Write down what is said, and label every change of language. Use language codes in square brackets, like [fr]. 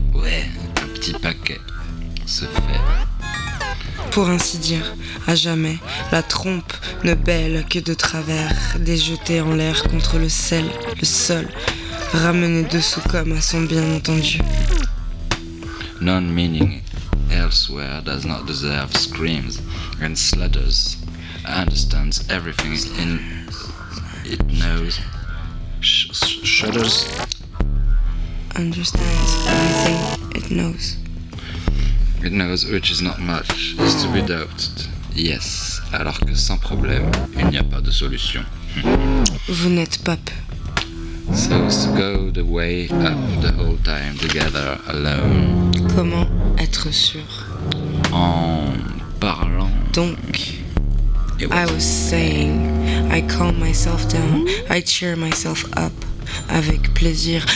[fr] Ouais. Un petit paquet se fait. Pour ainsi dire, à jamais, la trompe ne bêle que de travers, déjetée en l'air contre le sel, le sol, ramenée dessous comme à son bien entendu. [en] Non-meaning elsewhere does not deserve screams and sludders, understands everything in it knows. Shudders. Understands everything it knows. It knows, which is not much, is to be doubted. Yes, [fr] alors que sans problème, il n'y a pas de solution. Vous n'êtes pas peu. [en] So to go the way up the whole time together alone. [fr] Comment être sûr? En parlant. Donc, [en] I was saying, I calm myself down, I cheer myself up, [fr] avec plaisir,